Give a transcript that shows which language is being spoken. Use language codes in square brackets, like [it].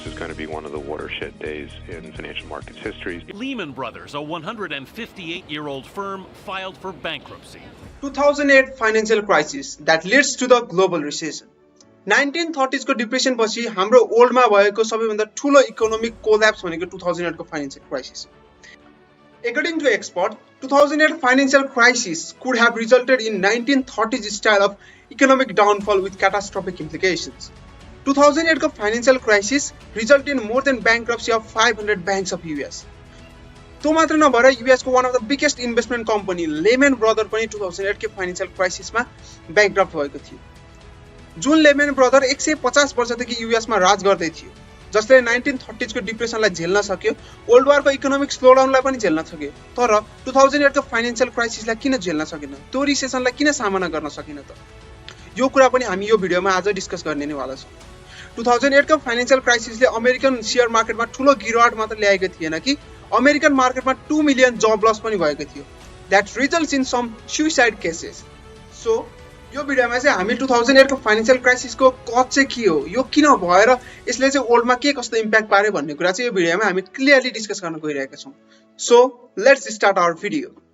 [en] is going to be one of the watershed days in financial markets history. Lehman Brothers, a 158-year-old firm, filed for bankruptcy. 2008 financial crisis that leads to the global recession. [ne] 1930s को depression पछि हाम्रो वर्ल्डमा भएको सबैभन्दा ठूलो economic collapse भनेको 2008 को financial crisis. [en] According to expert, 2008 financial crisis could have resulted in 1930s style of economic downfall with catastrophic implications. 2008 को financial crisis resulted in more than bankruptcy of 500 banks of US. [ne] तो मात्र नभएर US को [en] one of the biggest investment company [ne] Lehman Brothers पनि 2008 के financial crisis मा bankrupt भएको थियो. जुन लेमन ब्रदर 150 वर्षदेखि US मा राज गर्दै थियो, जसले 1930s को डिप्रेसनलाई झेल्न सक्यो, वर्ल्ड वारको इकोनोमिक स्लोडाउनलाई पनि झेल्न सक्यो, तर 2008 को फाइनान्शियल क्राइसिसलाई किन झेल्न सकेन, त्यो रिसेसनलाई किन सामना गर्न सकेन त? यो कुरा पनि हामी यो भिडियोमा आज डिस्कस गर्ने नै वाला छौं. 2008 को फाइनान्शियल क्राइसिसले अमेरिकन शेयर मार्केटमा ठूलो गिरावट मात्र ल्याएको थिएन कि अमेरिकन मार्केटमा 2 मिलियन जब लस पनि भएको थियो. [en] That results in some suicide cases. [ne] So यो भिडियोमा चाहिँ हामी 2008 को फाइनान्शियल क्राइसिसको कज चाहिँ के हो, यो किन भएर यसले चाहिँ वर्ल्डमा के कस्तो इम्प्याक्ट पार्यो भन्ने कुरा चाहिँ यो भिडियोमा हामी क्लियरली डिस्कस गर्न गइरहेका छौं. [en] So let's start our video.